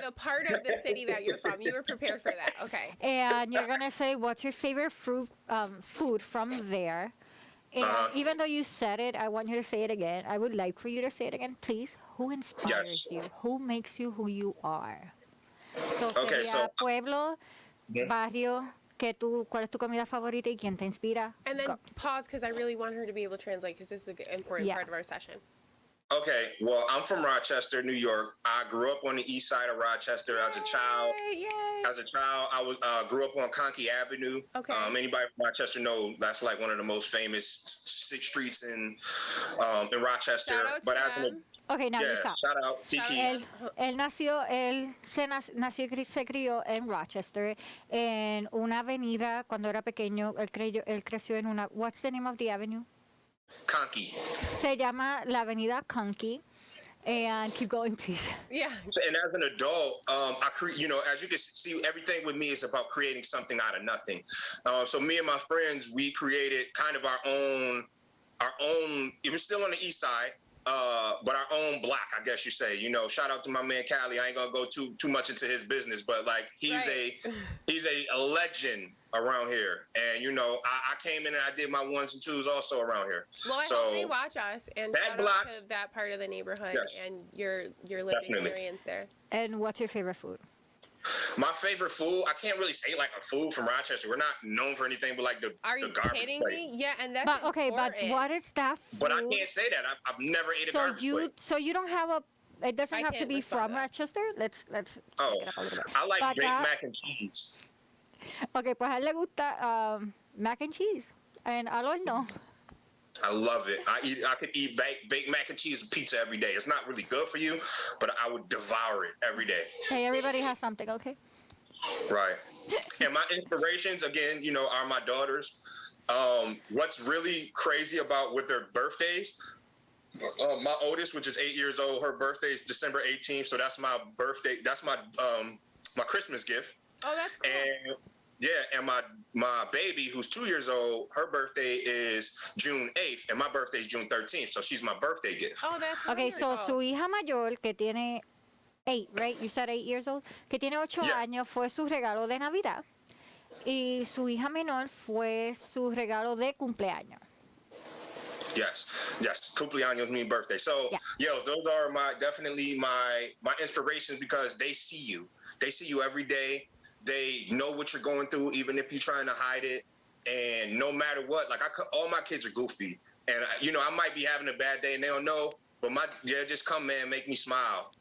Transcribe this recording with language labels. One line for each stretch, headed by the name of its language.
English: The part of the city that you're from. You were prepared for that. Okay. And you're going to say, what's your favorite food from there? And even though you said it, I want you to say it again. I would like for you to say it again, please. Who inspires you? Who makes you who you are? So, Okay,
Spanish: sería
English: so-
Spanish: pueblo, barrio, ¿cuál es tu comida favorita y quién te inspira?
English: And then Go. pause because I really want her to be able to translate because this is an important Yeah. part of our session. Okay, well, I'm from Rochester, New York. I grew up on the east side of Rochester as a child. Yay! As a child, I was grew up on Conkey Avenue. Okay. Anybody from Rochester know that's like one of the most famous six streets in Rochester. Shout out to them. Okay, now yeah, listen. shout out Tiki.
Spanish: Él nació y se crió en Rochester, en una avenida, cuando era pequeño, él creció en una,
English: what's the name of the avenue?
Spanish: Conky. Se llama la Avenida Conky.
English: And keep going, please. Yeah. And as an adult, as you can see, everything with me is about creating something out of nothing. So me and my friends, we created kind of our own. It was still on the east side, but our own block, I guess you say. Shout out to my man Cali. I ain't gonna go too much into his business, but like he's a legend around here. And I came in and I did my ones and twos also around here. Well, I hope they watch us and shout out to that part of the neighborhood and your lived experience there. And what's your favorite food? My favorite food, I can't really say like a food from Rochester. We're not known for anything but like the garbage plate. Are you kidding me? Yeah, and that's but what is that food? But I can't say that. I've never ate a garbage plate. So you don't have it doesn't have to be from Rochester? Let's check it out a little bit. I like baked mac and cheese.
Spanish: Okay, pues a él le gusta mac and cheese and al horno.
English: I love it. I could eat baked mac and cheese and pizza every day. It's not really good for you, but I would devour it every day. Hey, everybody has something, okay? Right. And my inspirations, again, are my daughters. What's really crazy about with their birthdays, my oldest, which is 8 years old, her birthday is December 18th, so that's my birthday. That's my Christmas gift. Oh, that's cool. And and my baby, who's 2 years old, her birthday is June 8th, and my birthday is June 13th, so she's my birthday gift. Oh, that's okay. wonderful. So
Spanish: su hija mayor, que tiene 8,
English: right? You said 8 years old.
Spanish: Que tiene 8 años, fue su regalo de Navidad. Y su hija menor fue su regalo de cumpleaños.
English: Yes. Cumpleaños mean birthday. So, those are definitely my inspirations because they see you. They see you every day. They know what you're going through, even if you're trying to hide it. And no matter what, like all my kids are goofy. And, I might be having a bad day and they don't know, but just come, man, make me smile.